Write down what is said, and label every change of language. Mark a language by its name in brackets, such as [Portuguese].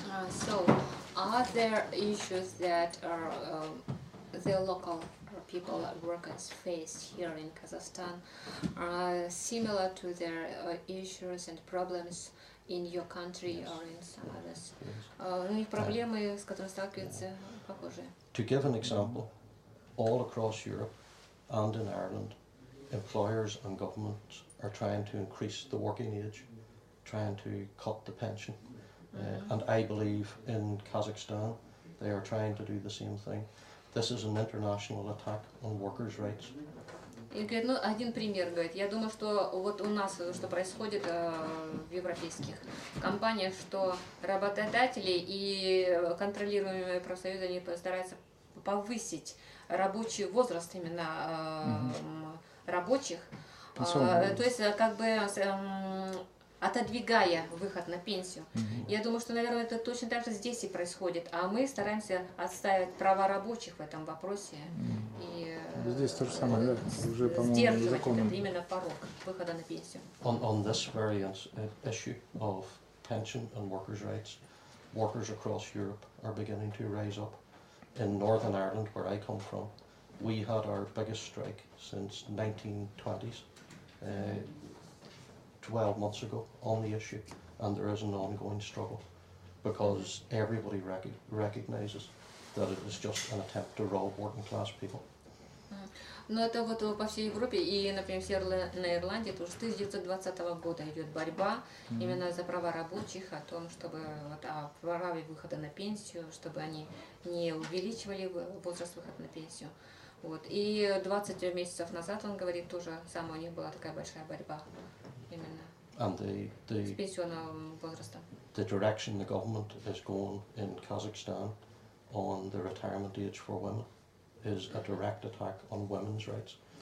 [English] So, are there issues that are the local people, workers face here in Kazakhstan, similar to their issues and problems in your country or in some others? [Russian] У них проблемы, с которыми сталкиваются, похожие. [English] to give an example, all across Europe and in Ireland, employers and governments are trying to increase the working age, trying to cut the pension. And I believe in Kazakhstan they are trying to do the same thing. This is an international attack on workers' rights. [Russian] И говорит, ну, один пример, говорит, я думаю, что вот у нас, что происходит в европейских компаниях, что работодатели и контролируемые профсоюзы, они стараются повысить рабочий возраст именно рабочих, то есть как бы отодвигая выход на пенсию. Я думаю, что, наверное, это точно так же здесь и происходит, а мы стараемся отстаивать права рабочих в этом вопросе и Здесь то же самое, да? Уже, по-моему, сдерживать законом. этот именно порог выхода на пенсию. [English] On this very issue of pension and workers' rights, workers across Europe are beginning to rise up. In Northern Ireland, where I come from, we had our biggest strike since 1920s, 12 months ago, on the issue, and there is an ongoing struggle because everybody recognises that it is just an attempt to rob working class people. [Russian] Но это вот по всей Европе, и, например, в Северной Ирландии, это уже с 1920 года идет борьба именно за права рабочих, о том, чтобы вот, о праве выхода на пенсию, чтобы они не увеличивали возраст выхода на пенсию. Вот. И 20 месяцев назад, он говорит, тоже самое у них была такая большая борьба именно [English] And [Russian] с пенсионным возрастом. [English] the direction the government is going in Kazakhstan on the retirement age for women is a direct attack on women's rights.